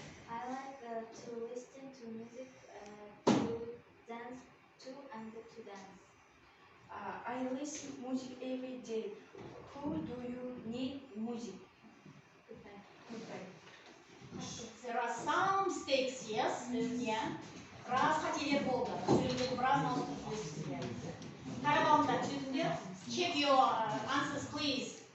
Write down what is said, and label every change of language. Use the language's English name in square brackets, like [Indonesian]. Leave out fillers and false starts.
[English] I like to listen to music to dance to and to dance. I listen music every day. Who do you need music? Goodbye. Goodbye. There are some mistakes, yes, yeah. [Kazakh] Біраз қателер болды. Сөйлемдегі біраз ауыстырып қарап алыңдар, түсіндіңдер? [English] Check your answers, please.